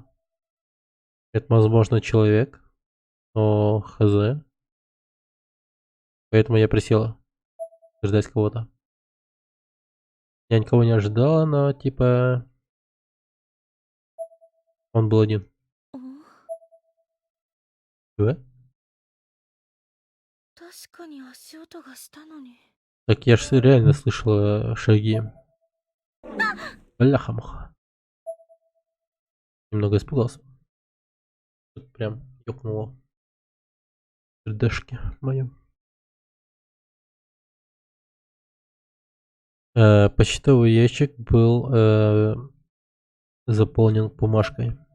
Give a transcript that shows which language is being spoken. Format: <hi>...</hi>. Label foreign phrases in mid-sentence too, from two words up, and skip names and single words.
<ru>Это, возможно, человек, но хз. Поэтому я присела ждать кого-то. Я никого не ожидала, но типа он был один.</ru> <ja>お</ja> <ru>Да?</ru> <ja>確かに足音がしたのに</ja> <ru>Так я же реально слышала шаги. Бляха-муха. Немного испугался. Тут прям ёкнуло. В сердечке моем. Почтовый ящик был заполнен бумажкой.</ru>